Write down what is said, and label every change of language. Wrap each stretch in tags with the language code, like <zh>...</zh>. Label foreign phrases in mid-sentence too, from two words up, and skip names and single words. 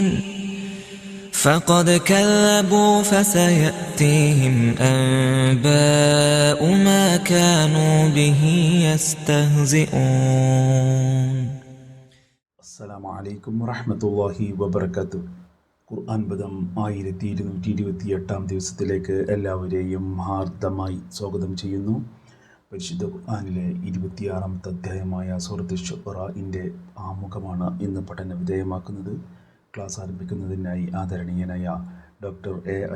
<ar>فقد كذبوا فسيأتيهم أنباء ما كانوا به يستهزئون. السلام عليكم ورحمة الله وبركاته.</ar> <ml>ഖുർആൻ പദം 1228 ദിവസത്തിലേക്ക് എല്ലാവരെയും ഹാർദമായി സ്വാഗതം ചെയ്യുന്നു. പരിശുദ്ധ ഖുർആനിലെ 26-ാമത്തെ അധ്യായമായ സൂറത്ത് ശുഅറാഇൻ്റെ ആമുഖമാണ് ഇന്ന് പഠന വിധേയമാക്കുന്നത്. ക്ലാസ് ആരംഭിക്കുന്നതിനായി ആദരണീയനായ ഡോക്ടർ എ.ഐ.</ml>